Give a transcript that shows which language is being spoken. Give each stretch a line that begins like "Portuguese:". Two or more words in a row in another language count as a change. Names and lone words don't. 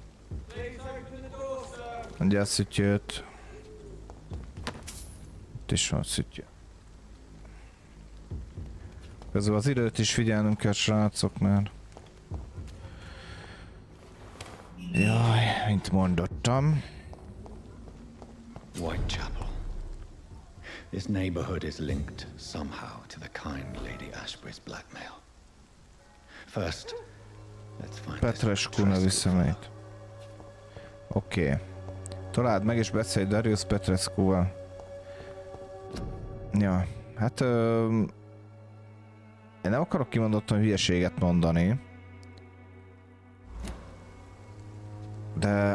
Hungarian: Mondja a szütyőt. Itt is van szütyő. Közül az időt is figyelnünk kell, srácok, mert... Jaj, mint mondottam.
English: Whitechapel. This neighborhood is linked somehow to the kind Lady Ashbury's blackmail. First, let's find
Hungarian: Petrescu nevű személyt. Oké. Találd meg és beszélj Darius Petrescuval. Ja, hát... Én nem akarok kimondottan hülyeséget mondani. De...